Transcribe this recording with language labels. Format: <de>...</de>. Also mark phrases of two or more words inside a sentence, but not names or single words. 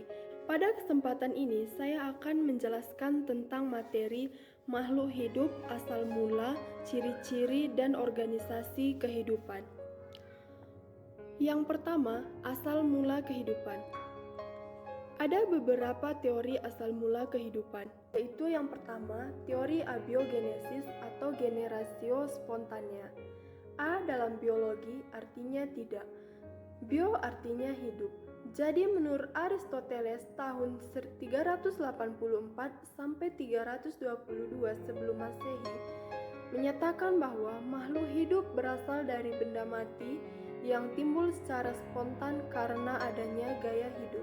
<id>Pada kesempatan ini, saya akan menjelaskan tentang materi makhluk hidup, asal mula, ciri-ciri, dan organisasi kehidupan. Yang pertama, asal mula kehidupan. Ada beberapa teori asal mula kehidupan, yaitu yang pertama, teori abiogenesis atau</id> <la>generatio spontania.</la> <id>A dalam biologi artinya tidak, bio artinya hidup. Jadi menurut Aristoteles tahun 384 sampai 322 sebelum Masehi menyatakan bahwa makhluk hidup berasal dari benda mati yang timbul secara spontan karena adanya gaya hidup.</id>